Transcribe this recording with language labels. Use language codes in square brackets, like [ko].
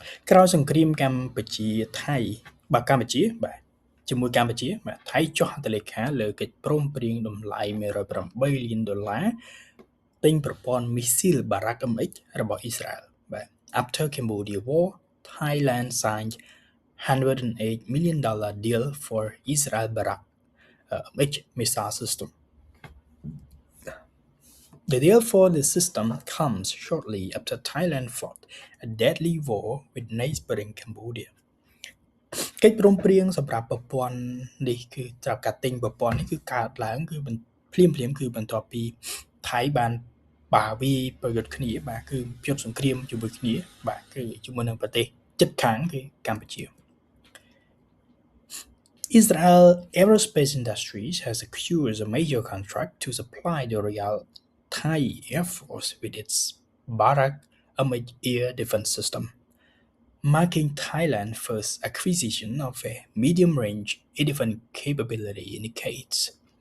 [km] ក្រោយសង្គ្រាមកម្ពុជាថៃបាទកម្ពុជាបាទជាមួយកម្ពុជាបាទថៃចុះហត្ថលេខាលើកិច្ចព្រមព្រៀងតម្លៃ$108លានទិញប្រព័ន្ធមីស៊ីលបារ៉ាកាំអិចរបស់អ៊ីស្រាអែលបាទ [en] After Cambodia War Thailand signed $108 million deal for Israel Barak H missile system. The deal for the system comes shortly after Thailand fought a deadly war with neighboring Cambodia. [km] កិច្ចព្រមព្រៀងសម្រាប់ប្រព័ន្ធនេះគឺត្រូវការទិញប្រព័ន្ធនេះគឺកើតឡើងគឺភ្លាមគឺបន្ទាប់ពី ថៃបានបាទវាប្រយុទ្ធគ្នាបាទគឺជួបសង្គ្រាមជាមួយគ្នាបាទគឺជាមួយនឹងប្រទេសជិតខាងគឺកម្ពុជា [en] Israel Aerospace Industries has secured a major contract to supply the Royal Thai Air Force with its Barak MH air defense system, marking Thailand's first acquisition of a medium-range air defense capability in decades.